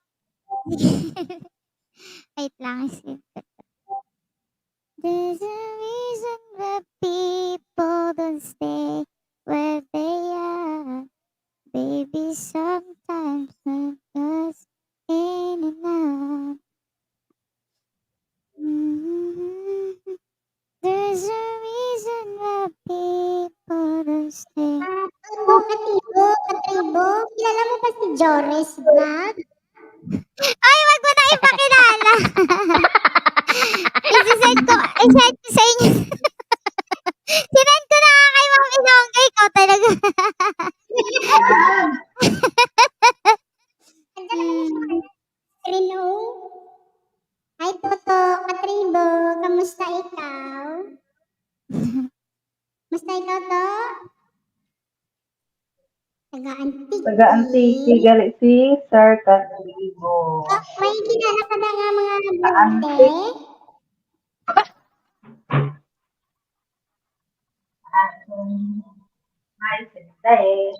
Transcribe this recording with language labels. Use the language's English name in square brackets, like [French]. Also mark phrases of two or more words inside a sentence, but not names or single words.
[Filipino] Wait lang. [English] There's a reason that people don't stay where they are. Baby, sometimes not just in and out. There's a reason that people don't stay. [Filipino] Katribo, kilala mo ba si Joris Vlog? Ay, wag mo na ipakilala. I-send ko sa inyo. Sinend ko na nga kay Ma'am Inonggay ko talaga. Rino? [Hiligaynon] Hi, Toto. Katribo, kamusta ikaw? Musta ikaw, to? Taga-antique. Taga-Antique, gali si Sir Catribo. [Filipino] Oh, may kilala ka na nga mga Antique. Hi, Sintay.